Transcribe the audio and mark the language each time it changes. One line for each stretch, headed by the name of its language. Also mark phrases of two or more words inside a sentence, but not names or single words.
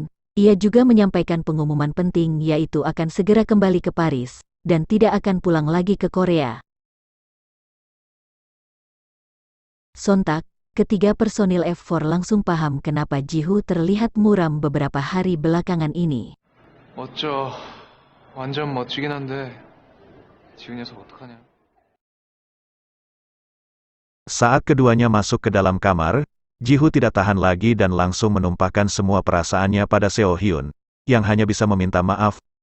Indonesian: Ia juga menyampaikan pengumuman penting yaitu akan segera kembali ke Paris, dan tidak akan pulang lagi ke Korea. Sontak, ketiga personil F4 langsung paham kenapa Ji-Hoo terlihat muram beberapa hari belakangan ini.
Korean: 멋져. 완전 멋지긴 한데 지훈 녀석 어떡하냐.
Indonesian: Saat keduanya masuk ke dalam kamar, Ji-Hoo tidak tahan lagi dan langsung menumpahkan semua perasaannya pada Seo Hyun, yang hanya bisa meminta maaf.